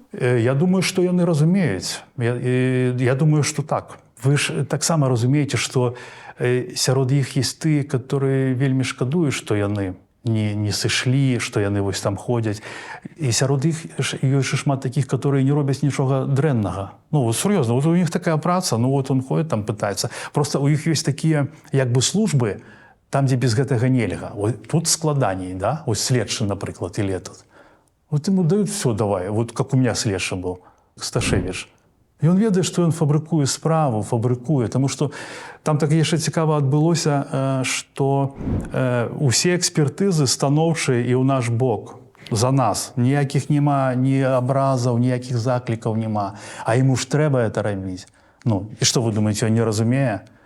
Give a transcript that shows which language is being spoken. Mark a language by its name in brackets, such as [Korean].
[Belarusian] Я думаю, што яны разумеюць. Я думаю, што так. Вы ж таксама разумееце, што сярод іх ёсць тыя, которые вельмі шкадуюць, што яны не сышлі, што яны вось там ходзяць. І сярод іх ёсць шмат такіх, которые не робяць нічога дрэннага. Ну, вот, сур'ёзна, вот у них такая праца, ну вот он ходит там, пытаецца. Просто у іх ёсць такія, як бы, службы, там, дзе без гэтага нельга. Вот тут складаней, да? Вось следчы, напрыклад, или этот. [Russian] Вот ему дают все, давай. Вот как у меня следчы был, Сташевич. [Belarusian] І ён ведае, што ён фабрыкуе справу, таму што там так яшчэ цікава адбылося, што усе экспертызы станоўчыя і ў наш бок за нас. Ніякіх няма ні абразаў, ніякіх заклікаў няма. А яму ж трэба это рабіць. Ну, і што вы думаеце, ён не разумее?